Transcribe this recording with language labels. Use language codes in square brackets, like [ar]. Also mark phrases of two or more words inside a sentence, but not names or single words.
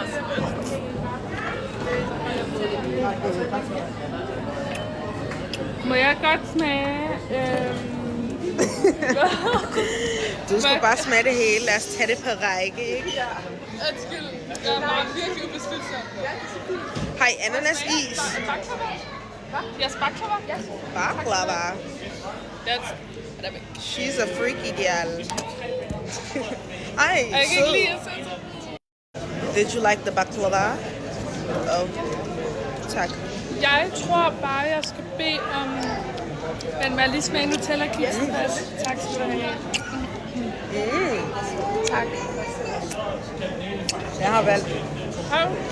[da] Må jeg godt smage? Du skal bare smage det hele. Lad os tage det på række, ikke? Ja. Undskyld. Jeg er bare virkelig ubeslutsom. Har I ananasis? Baklava? Yes, baklava? Yes. Baklava. [en] That's... She's a freaky girl. [da] Ej, Jeg kan ikke lide at sætte. [en] Did you like the baklava? [da] Oh. Tak. Jeg tror bare, jeg skal bede om... Men må jeg lige smage Nutella-kiksen først? Tak skal du have. Tak. Jeg har valgt. Hov.